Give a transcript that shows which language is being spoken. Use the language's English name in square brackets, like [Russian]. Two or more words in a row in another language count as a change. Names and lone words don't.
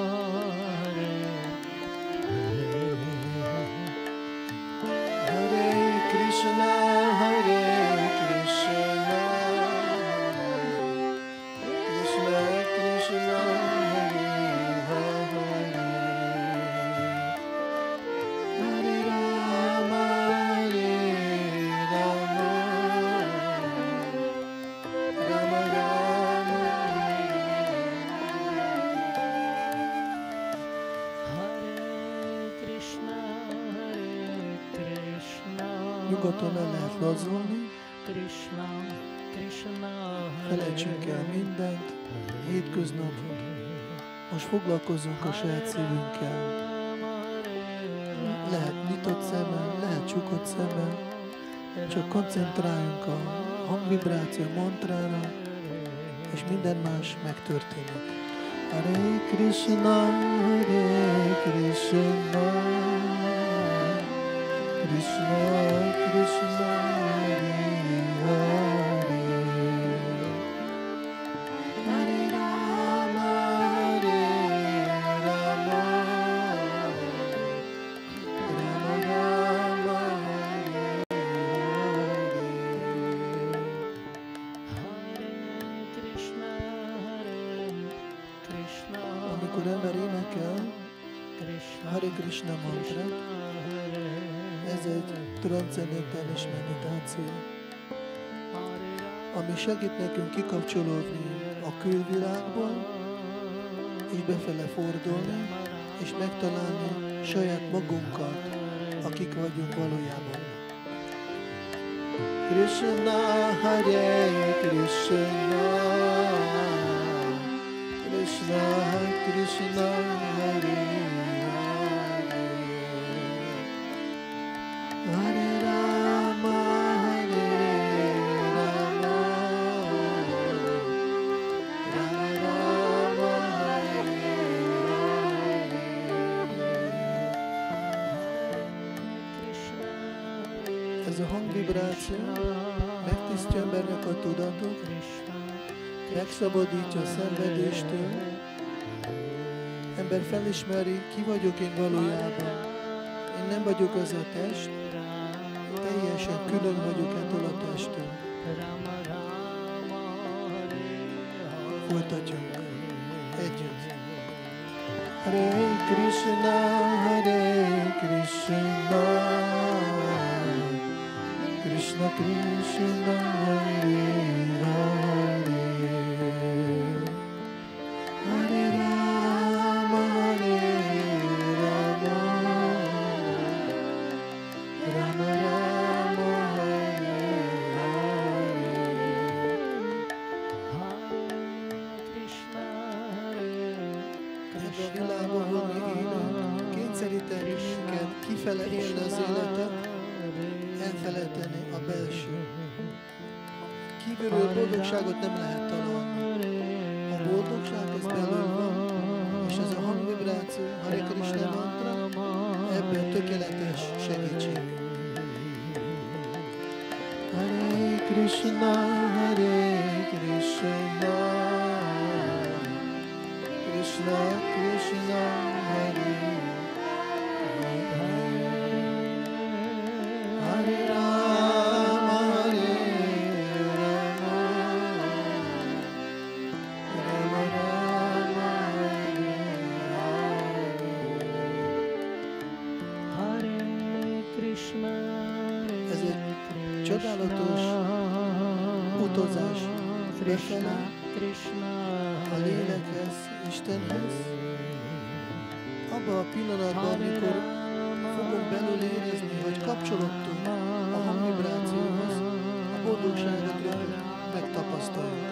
[Hungarian] Hare Krishna, Krishna Krishna, Hare Rama, Rama Rama, Hare Krishna, Nyugodtan el lehet lazulni, Krishna Krishna, felejtsünk el mindent, hétköznap. Most foglalkozzunk a saját szívünkkel. Lehet nyitott szemmel, lehet csukott szemmel, csak koncentráljunk a hangvibráció mantrára, és minden más megtörténik. Hare Krishna, Krishna Krishna, Hare Hare, Hare Rama, Rama Rama, amikor ember énekel Hare Krishna mantrát, ez egy transzcendentális meditáció, ami segít nekünk kikapcsolódni a külvilágból, és befele fordulni, és megtalálni saját magunkat, akik vagyunk valójában. Krishna, Hare Krishna, Krishna Krishna, Hare Hare, Hare Rama, Rama Rama, ez a hangvibráció megtisztja embernek a tudatot, megszabadítja a szenvedéstől, ember felismeri, ki vagyok én valójában. Én nem vagyok az a test, teljesen külön vagyok ettől a testtől. Folytatjunk. Krishna, Hare Krishna, Krishna Krishna, Hare Hare, Hare Rama, Rama Rama, Hare Hare. Ebben a világban, ahol mi élünk, kényszeríteni minket kifele élni az életet, elfelejteni a belső. Kívülről boldogságot nem lehet találni. A boldogság ez belül van, és ez a hangvibráció, Hare Krishna mantra, ebben tökéletes segítség. Hare Krishna, Hare Krishna, Krishna Krishna, Hare Hare, Hare Rama, Rama Rama, Hare Krishna. Ez egy csodálatos utazás befele, a lélekhez, Istenhez. Abban a pillanatban, amikor fogunk belül érezni, hogy kapcsolódtunk a hangvibrációhoz, a boldogságot rögtön megtapasztaljuk.